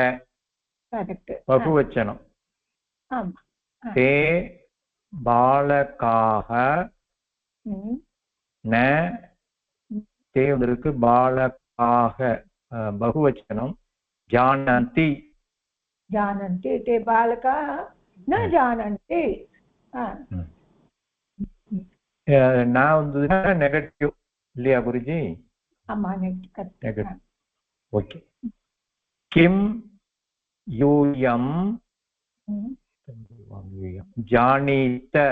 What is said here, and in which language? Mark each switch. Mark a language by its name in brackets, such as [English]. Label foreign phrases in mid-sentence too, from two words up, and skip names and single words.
[Tamil] கரெக்ட் பகுவச்சனம் ஆமா [Sanskrit] ते बालकाः न ते [Tamil] இருக்கு [Sanskrit] बालकाः बहुवचनम् जानन्ति जानन्ति ते बालकाः न जानन्ति [Tamil] நான் வந்ததுன்னா நெகட்டிவ் இல்லையா குருஜி ஆமா நெகட்டிவ் [Sanskrit] ஓகே किं यूयं जानीत